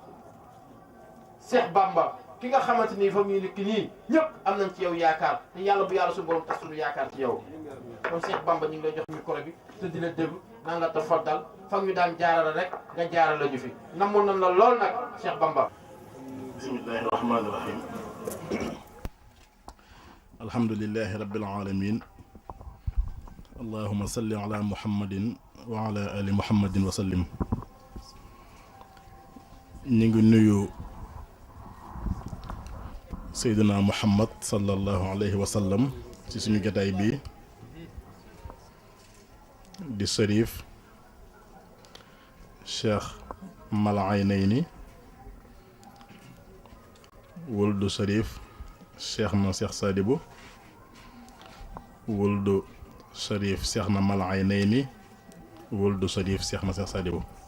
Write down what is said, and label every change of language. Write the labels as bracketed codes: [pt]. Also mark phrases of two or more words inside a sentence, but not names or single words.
[wo] Cheikh Bamba ki nga xamante ni fa muy nekk nii ñëpp am nañ ci yow yaakaar te yàlla bu yàlla suñu borom tax suñu yaakaar ci yow kon Cheikh Bamba ñu ngi lay jox micro bi te di la déglu naa nga tafaddal fa ñu daan jaarale rek nga jaarale ñu fi namoon nañ la lool nag Cheikh Bamba. [ar] بسم الله الرحمن الرحيم. الحمد لله رب العالمين. اللهم صل على محمد وعلى آل محمد وسلم. [wo] ñu ngi nuyu Seydina Muhammad [ar] صلى الله عليه وسلم [wo] ci suñu jotaay bi di Sërif Cheikh Mal Aynayni wuldu Sërif Cheikh na Cheikh Sadibou wuldu Sërif Cheikh na Mal Aynayni wuldu Sërif Cheikh na Cheikh Sadibou.